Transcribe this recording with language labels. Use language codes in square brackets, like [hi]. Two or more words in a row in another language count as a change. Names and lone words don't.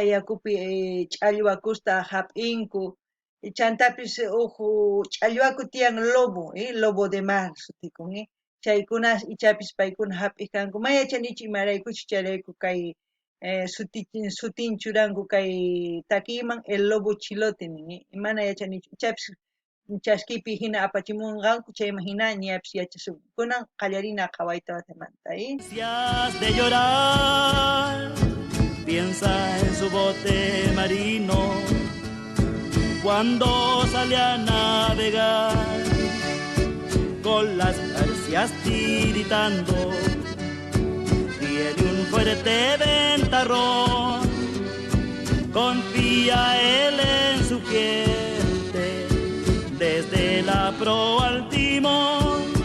[qu] yakupi ch'allwakusta hap'inku chantapis ch'allwaku tiyan lobo, [es] lobo de mar [qu] sutikun, chaykunas ichapis paykuna hap'ik kanku mayachanichu imaraykuchus chayrayku kay sutin churanku kay takiyman [es] el lobo chilote [qu] nin, mana yachanichu ichapis chaskipi hina apachimunqanku chayman hina ñapis yachasunku kunan qallarina qhawayta watamanta, [es] De llorar, piensa en su bote marino cuando sale a navegar con las garcias tiritando. Tiene un fuerte ventarrón, confía él en su gente desde la proa al timón.